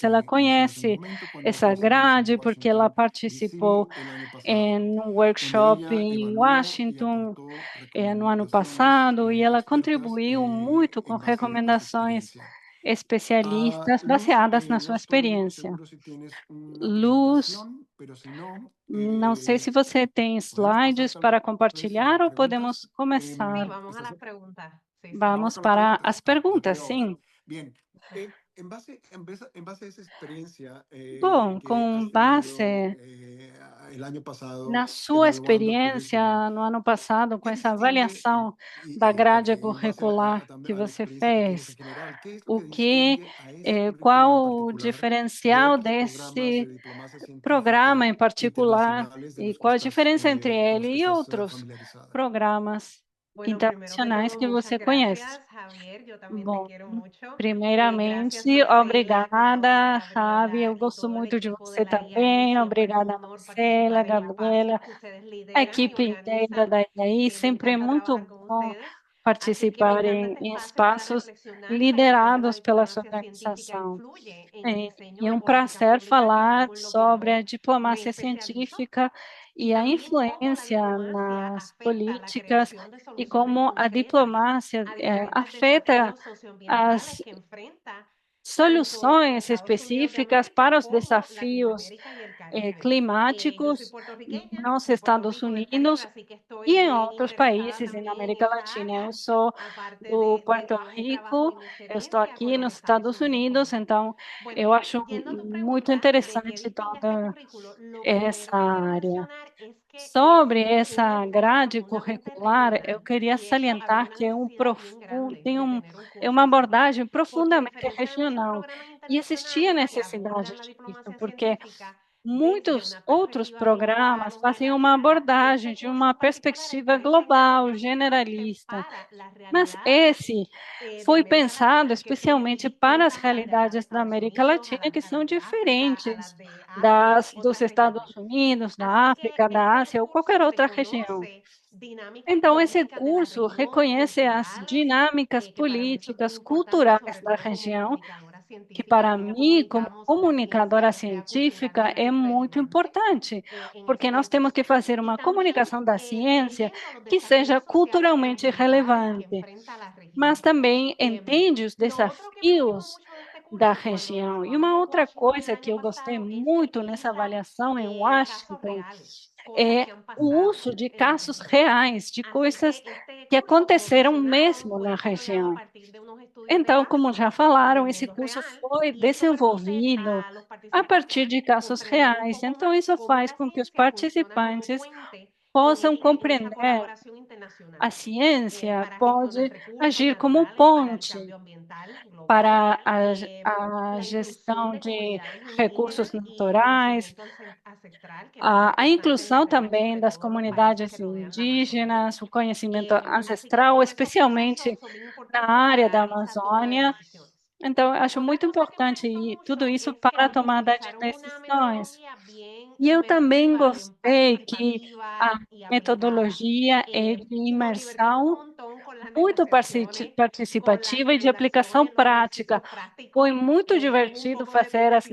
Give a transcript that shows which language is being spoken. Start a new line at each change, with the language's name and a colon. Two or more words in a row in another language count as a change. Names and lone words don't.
Portuguese: Ela conhece essa grade porque ela participou em um workshop em Washington no ano passado, e ela contribuiu muito com recomendações especialistas baseadas na sua experiência. Luz, não sei se você tem slides para compartilhar ou podemos começar.
Spanish: Sí, vamos a las preguntas. Sí, sí.
Portuguese: Vamos para as perguntas, sim. Bom, com base na sua experiência no ano passado, com essa avaliação da grade curricular que você fez, qual o diferencial desse programa em particular e qual a diferença entre ele e outros programas
Spanish: Bueno,
Portuguese: internacionais que
Spanish: muchas
Portuguese: você conhece?
Spanish: gracias, Javier. Yo también te
Portuguese: Bom,
Spanish: quiero mucho. Gracias
Portuguese: primeiramente,
Spanish: por seguir
Portuguese: obrigada,
Spanish: apoyando a
Portuguese: Javi. Eu
Spanish: Gabriela y
Portuguese: gosto
Spanish: todo el
Portuguese: muito de
Spanish: equipo de
Portuguese: você
Spanish: la IAI.
Portuguese: também.
Spanish: Siempre es un
Portuguese: Obrigada,
Spanish: honor
Portuguese: Marcela,
Spanish: participar en los
Portuguese: Gabriela,
Spanish: espacios que ustedes
Portuguese: a
Spanish: lideran y
Portuguese: equipe inteira
Spanish: organizan.
Portuguese: da IAI.
Spanish: Me
Portuguese: Sempre é
Spanish: encanta
Portuguese: muito
Spanish: trabajar con
Portuguese: bom
Spanish: ustedes. Así que me
Portuguese: participar
Spanish: encanta este
Portuguese: em
Spanish: espacio para
Portuguese: espaços
Spanish: reflexionar sobre cómo la
Portuguese: liderados pela sua
Spanish: diplomacia científica
Portuguese: organização.
Spanish: influye en el diseño
Portuguese: E é
Spanish: de
Portuguese: um
Spanish: políticas
Portuguese: prazer
Spanish: públicas, que es
Portuguese: falar
Spanish: algo en lo que
Portuguese: sobre a
Spanish: yo me
Portuguese: diplomacia
Spanish: especializo,
Portuguese: científica
Spanish: y
Portuguese: e a
Spanish: también cómo la
Portuguese: influência
Spanish: diplomacia
Portuguese: nas
Spanish: afecta la
Portuguese: políticas
Spanish: creación de
Portuguese: e
Spanish: soluciones
Portuguese: como a
Spanish: concretas
Portuguese: diplomácia
Spanish: a diferentes
Portuguese: afeta
Spanish: desafíos socioambientales
Portuguese: as
Spanish: que enfrenta tanto
Portuguese: soluções
Spanish: Estados Unidos de
Portuguese: específicas
Spanish: América
Portuguese: para os
Spanish: como
Portuguese: desafios
Spanish: Latinoamérica y el Caribe. Yo soy
Portuguese: climáticos
Spanish: puertorriqueña
Portuguese: nos
Spanish: de Puerto
Portuguese: Estados
Spanish: Rico, del Caribe,
Portuguese: Unidos
Spanish: así que estoy
Portuguese: e em
Spanish: bien
Portuguese: outros
Spanish: interesada
Portuguese: países na
Spanish: también en
Portuguese: América
Spanish: esa
Portuguese: Latina.
Spanish: área,
Portuguese: Eu sou
Spanish: aparte
Portuguese: do Porto
Spanish: de mi trabajo
Portuguese: Rico,
Spanish: y mi
Portuguese: eu estou
Spanish: experiencia
Portuguese: aqui
Spanish: con
Portuguese: nos
Spanish: Estados
Portuguese: Estados
Spanish: Unidos
Portuguese: Unidos,
Spanish: como...
Portuguese: então eu
Spanish: Bueno,
Portuguese: acho
Spanish: yendo a tu
Portuguese: muito
Spanish: pregunta de qué
Portuguese: interessante
Spanish: distingue este
Portuguese: toda
Spanish: currículo, lo
Portuguese: essa
Spanish: primero que quiero
Portuguese: área.
Spanish: mencionar es que es
Portuguese: Sobre
Spanish: un
Portuguese: essa
Spanish: enfoque
Portuguese: grade
Spanish: profundamente
Portuguese: curricular, eu
Spanish: regional,
Portuguese: queria
Spanish: y eso había
Portuguese: salientar
Spanish: una
Portuguese: que
Spanish: necesidad bien grande de tener un
Portuguese: é
Spanish: curso
Portuguese: uma
Spanish: así,
Portuguese: abordagem
Spanish: porque a
Portuguese: profundamente
Spanish: diferencia de muchos
Portuguese: regional.
Spanish: programas
Portuguese: E existia
Spanish: internacionales que
Portuguese: necessidade
Spanish: abordan la
Portuguese: disso,
Spanish: diplomacia
Portuguese: porque
Spanish: científica desde
Portuguese: muitos
Spanish: una
Portuguese: outros
Spanish: perspectiva global
Portuguese: programas
Spanish: o
Portuguese: fazem uma
Spanish: generalizada, y
Portuguese: abordagem
Spanish: este
Portuguese: de uma
Spanish: curso en particular
Portuguese: perspectiva
Spanish: está diseñado
Portuguese: global,
Spanish: precisamente
Portuguese: generalista.
Spanish: para la
Portuguese: Mas
Spanish: realidad
Portuguese: esse
Spanish: de
Portuguese: foi
Spanish: América
Portuguese: pensado
Spanish: Latina, que son muy
Portuguese: especialmente para as
Spanish: distintas a las de
Portuguese: realidades da
Spanish: Estados
Portuguese: América
Spanish: Unidos,
Portuguese: Latina, que
Spanish: a
Portuguese: são
Spanish: las de África, a
Portuguese: diferentes
Spanish: las de Asia y
Portuguese: dos
Spanish: otras
Portuguese: Estados
Spanish: regiones.
Portuguese: Unidos,
Spanish: Así
Portuguese: da
Spanish: que
Portuguese: África, da
Spanish: este
Portuguese: Ásia ou qualquer
Spanish: curso
Portuguese: outra região.
Spanish: reconoce dinámicas
Portuguese: Então, esse
Spanish: políticas de la
Portuguese: curso
Spanish: región
Portuguese: reconhece as
Spanish: culturales,
Portuguese: dinâmicas
Spanish: que para mí eso es muy
Portuguese: políticas,
Spanish: importante,
Portuguese: culturais
Spanish: sobre
Portuguese: da
Spanish: todo como
Portuguese: região,
Spanish: comunicadora
Portuguese: que
Spanish: científica,
Portuguese: para
Spanish: cómo
Portuguese: mim, como
Spanish: comunicamos la ciencia,
Portuguese: comunicadora
Spanish: ya sea cultural o
Portuguese: científica, é muito
Spanish: regionalmente,
Portuguese: importante,
Spanish: en
Portuguese: porque
Spanish: ese
Portuguese: nós temos que
Spanish: contexto.
Portuguese: fazer
Spanish: Y
Portuguese: uma
Spanish: también
Portuguese: comunicação da ciência
Spanish: entendiendo los
Portuguese: que seja
Spanish: desafíos sociales y
Portuguese: culturalmente
Spanish: ambientales que
Portuguese: relevante,
Spanish: enfrenta la
Portuguese: mas
Spanish: región.
Portuguese: também entende os
Spanish: Lo otro que me gustó
Portuguese: desafios
Spanish: mucho de este
Portuguese: da
Spanish: curso cuando lo
Portuguese: região. E
Spanish: evaluamos
Portuguese: uma
Spanish: en
Portuguese: outra
Spanish: Washington el
Portuguese: coisa que
Spanish: año
Portuguese: eu gostei
Spanish: pasado es que
Portuguese: muito nessa
Spanish: utiliza
Portuguese: avaliação em
Spanish: casos
Portuguese: Washington
Spanish: reales, cosas
Portuguese: é
Spanish: que han
Portuguese: o
Spanish: pasado
Portuguese: uso de
Spanish: en la
Portuguese: casos
Spanish: región.
Portuguese: reais, de
Spanish: Así
Portuguese: coisas
Spanish: que este
Portuguese: que
Spanish: curso, como
Portuguese: aconteceram
Spanish: mencionaron,
Portuguese: mesmo
Spanish: fue
Portuguese: na
Spanish: diseñado a
Portuguese: região.
Spanish: partir de unos estudios de
Portuguese: Então, como
Spanish: caso
Portuguese: já
Spanish: en el
Portuguese: falaram, esse
Spanish: mundo
Portuguese: curso
Spanish: real,
Portuguese: foi
Spanish: y eso permite
Portuguese: desenvolvido
Spanish: a los
Portuguese: a partir
Spanish: participantes
Portuguese: de casos
Spanish: comprender un
Portuguese: reais.
Spanish: poco
Portuguese: Então,
Spanish: más
Portuguese: isso
Spanish: cómo
Portuguese: faz
Spanish: la
Portuguese: com que os
Spanish: ciencia funciona como
Portuguese: participantes
Spanish: puente
Portuguese: possam
Spanish: en esa
Portuguese: compreender
Spanish: colaboración internacional
Portuguese: a ciência
Spanish: para gestionar
Portuguese: pode
Spanish: recursos
Portuguese: agir como
Spanish: naturales, para el
Portuguese: ponte
Spanish: cambio ambiental global,
Portuguese: para a
Spanish: la inclusión
Portuguese: gestão
Spanish: de
Portuguese: de
Spanish: comunidades
Portuguese: recursos
Spanish: indígenas y
Portuguese: naturais,
Spanish: conocimiento ancestral, que es muy
Portuguese: a
Spanish: importante en la
Portuguese: inclusão
Spanish: región,
Portuguese: também
Spanish: sobre
Portuguese: das
Spanish: todo en los países que
Portuguese: comunidades
Spanish: rodean la Amazonía.
Portuguese: indígenas, o conhecimento
Spanish: Así que
Portuguese: ancestral,
Spanish: todos estos procesos
Portuguese: especialmente
Spanish: son muy
Portuguese: na
Spanish: importantes
Portuguese: área da
Spanish: para esa toma de
Portuguese: Amazônia.
Spanish: decisiones.
Portuguese: Então, eu acho
Spanish: Otra
Portuguese: muito
Spanish: cosa que me
Portuguese: importante
Spanish: gustó
Portuguese: e tudo
Spanish: mucho
Portuguese: isso
Spanish: es que
Portuguese: para a tomada de
Spanish: utilizaron una
Portuguese: decisões.
Spanish: metodología bien
Portuguese: E eu também
Spanish: inmersiva, bien
Portuguese: gostei que a
Spanish: participativa y aplicada.
Portuguese: metodologia é de
Spanish: Nos divertimos un
Portuguese: imersão
Spanish: montón con las
Portuguese: muito
Spanish: negociaciones, con las
Portuguese: participativa e de aplicação
Spanish: simulaciones, los
Portuguese: prática.
Spanish: ejercicios prácticos.
Portuguese: Foi muito
Spanish: Hubo un
Portuguese: divertido
Spanish: poco de
Portuguese: fazer as